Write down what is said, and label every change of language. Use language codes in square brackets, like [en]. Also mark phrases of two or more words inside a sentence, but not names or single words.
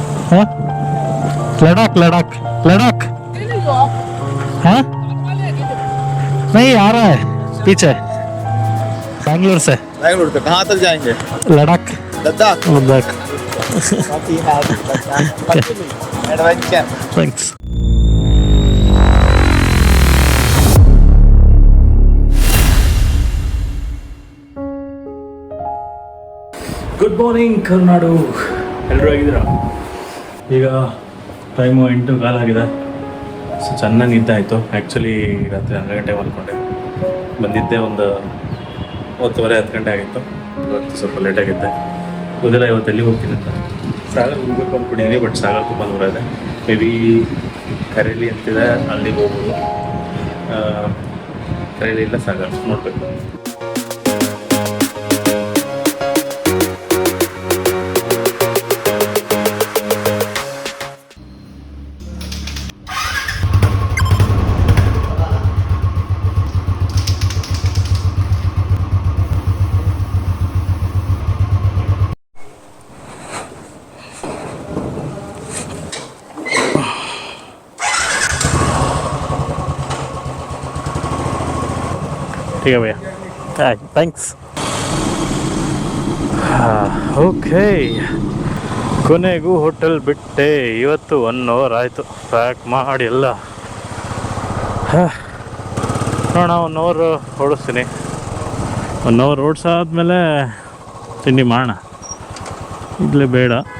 [hi] हाँ लद्दाख लद्दाख लद्दाख हाँ नहीं आ रहा है पीछे बैंगलोर से। बैंगलोर से कहाँ तक जाएंगे? लद्दाख लद्दाख। लद्दाख एडवेंचर। [kn] थैंक्स। [en] good morning [kn] ಕರ್ನಾಡು, ಎಲ್ಲರೂ ಆಗಿದ್ದೀರಾ? ಈಗ ಟೈಮು 8:15 ಆಗಿದೆ. ಸೊ ಚೆನ್ನಾಗಿ ನಿದ್ದೆ ಆಯಿತು. ಆ್ಯಕ್ಚುಲಿ ರಾತ್ರಿ 12 ಗಂಟೆ ಮಲ್ಕೊಂಡೆ, ಬಂದಿದ್ದೆ ಒಂದು 9:30-10 ಗಂಟೆ ಆಗಿತ್ತು. ಇವತ್ತು ಸ್ವಲ್ಪ ಲೇಟಾಗಿದ್ದೆ. ಗೊತ್ತಿಲ್ಲ ಇವತ್ತು ಎಲ್ಲಿಗೆ ಹೋಗ್ತೀನಿ ಅಂತ. ಸಾಗರ್ ಹೋಗ್ಬೇಕು ಅಂದ್ಕೊಂಡಿದ್ದೀನಿ, ಬಟ್ ಸಾಗರ್ ತುಂಬ ದೂರ ಇದೆ. [en] may be [kn] ಕರೇಲಿ ಅಂತಿದೆ, ಅಲ್ಲಿಗೆ ಹೋಗ್ಬೋದು. ಕರೇಲಿ ಇಲ್ಲ ಸಾಗರ್ ನೋಡಬೇಕು. [hi] ठीक है भैया, थैंक्स. [kn] ಓಕೆ, ಕೊನೆಗೂ ಹೋಟೆಲ್ ಬಿಟ್ಟೆ. ಇವತ್ತು 1 ಅವರ್ ಆಯಿತು ಪ್ಯಾಕ್ ಮಾಡಿ ಎಲ್ಲ. ನೋಡೋಣ, 1 ಅವರ್ ಓಡಿಸ್ತೀನಿ. 1 ಅವರ್ ಓಡಿಸಾದ್ಮೇಲೆ ತಿಂಡಿ ಮಾಡೋಣ, ಇಲ್ಲೇ ಬೇಡ.